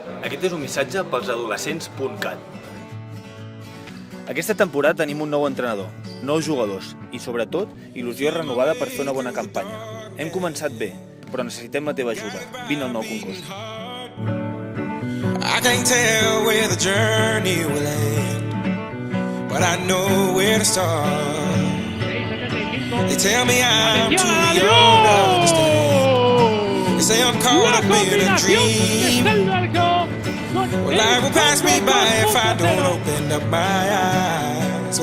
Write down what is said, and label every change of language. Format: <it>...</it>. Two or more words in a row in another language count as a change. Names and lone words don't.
<ca>Aquest és un missatge pels adolescents.cat. Aquesta temporada tenim un nou entrenador, nous jugadors i, sobretot, il·lusió renovada per fer una bona campanya. Hem començat bé, però necessitem la teva ajuda. Vine al nou concurs.</ca> <en>I can't tell where the journey will end, but I know where to start. They tell me I'm too young to understand. They say I'm caught up in a dream. Well, life will pass me by if I don't open up my eyes.</en>